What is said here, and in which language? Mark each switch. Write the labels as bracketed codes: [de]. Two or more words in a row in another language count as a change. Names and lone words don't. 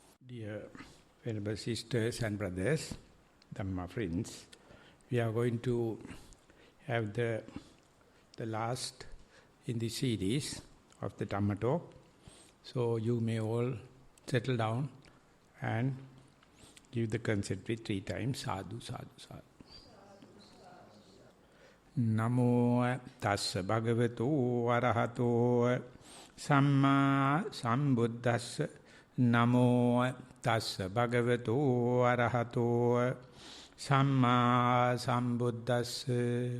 [en] Dear Venerable Sisters and Brothers, Dhamma friends, we are going to have the last in the series of the Dhamma talk. So you may all settle down and give the consent with 3 times. [pi] Sadhu, sadhu, sadhu. Namo tassa bhagavato arahato samma sambuddhassa. Namo tassa bhagavato arahato samma sambuddhassa.